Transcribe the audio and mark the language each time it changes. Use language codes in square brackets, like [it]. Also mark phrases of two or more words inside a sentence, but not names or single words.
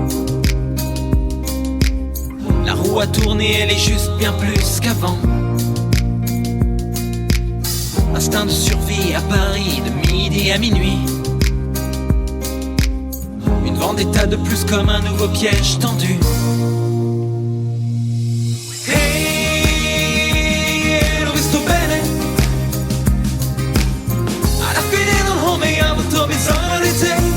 [fr] La roue a tourné, elle est juste bien plus qu'avant. Instinct de survie à Paris, de midi à minuit. Une vendetta de plus comme un nouveau piège tendu. [it] Hey, l'ho visto bene. Alla fine non ho mai avuto bisogno di te.